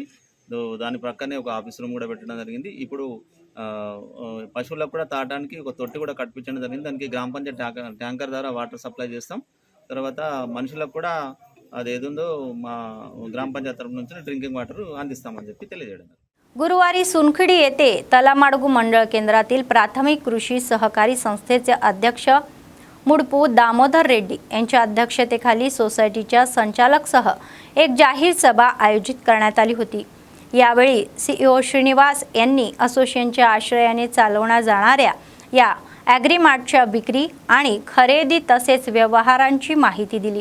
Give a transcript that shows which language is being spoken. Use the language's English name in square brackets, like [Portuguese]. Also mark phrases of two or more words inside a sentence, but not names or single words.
[Telugu] దాని ప్రక్కనే ఒక [English] office room [Telugu] కూడా పెట్టడం జరిగింది. ఇప్పుడు పశువులకు కూడా తాగడానికి ఒక తొట్టి కూడా కట్టించడం జరిగింది. దానికి గ్రామ పంచాయతీ ట్యాంకర్ ద్వారా [English] water supply [Telugu] చేస్తాం. తర్వాత మనుషులకు కూడా అదేదుందో మా గ్రామ పంచాయతీ తరఫు నుంచి [English] drinking water [Telugu] అందిస్తామని చెప్పి తెలియజేయడం. [Marathi] गुरुवारी सुनखडी येथे तलामाडगू मंडळ केंद्रातील प्राथमिक कृषी सहकारी संस्थेचे अध्यक्ष मुडपू दामोदर रेड्डी यांच्या अध्यक्षतेखाली सोसायटीच्या संचालकसह एक जाहीर सभा आयोजित करण्यात आली होती. यावेळी CEO श्रीनिवास यांनी असोसिएशनच्या आश्रयाने चालवण्यात जाणाऱ्या या ॲग्रीमार्टच्या विक्री आणि खरेदी तसेच व्यवहारांची माहिती दिली।